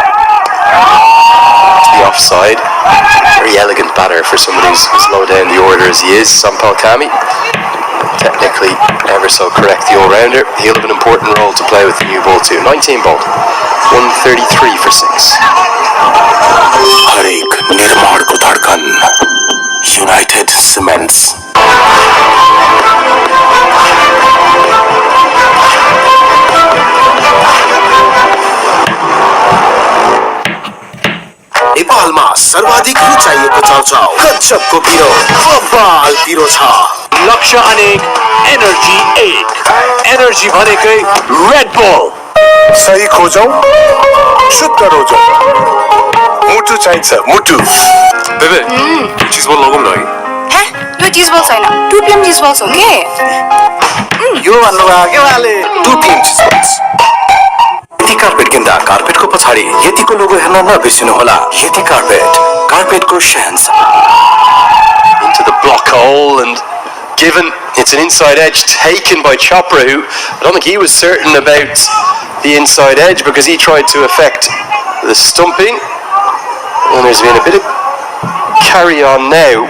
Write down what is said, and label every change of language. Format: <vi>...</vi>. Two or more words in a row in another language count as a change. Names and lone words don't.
<en>To the offside. Very elegant batter for someone who's as low down the order as he is, Sampal Kami. Technically ever so correct, the all-rounder. He'll have an important role to play with the new ball too. 19 bowled, 133 for 6.</en> <hi>हर एक निर्माण को धड़कन यूनाइटेड सीमेंट्स।</hi> <ne>नेपालमा सर्वाधिक रुचाइएको चाउचाउ गजबको पिरो बबाल पिरो छ। लक्ष्य अनेक एनर्जी 8 एनर्जी भनेकै रेड बुल। सही खोजौं, शुद्ध रोजौं। मुटु चाहिन्छ, मुटु। बेबे चीज बल लगाउँ न है। यो चिज बल छैन, 2 PM चिज बल हो के? यो भन्नुभयो के वाले 2 PM चीज बल। यति कार्पेट किन्दा कार्पेटको पछाडि यतिको लोगो हेर्न नबिर्सिनु होला। यति कार्पेटको सेन्स।</ne> <en>Into the block hole, and given it's an inside edge taken by Chopra, who I don't think he was certain about the inside edge because he tried to affect the stumping, and there's been a bit of carry on now.</en>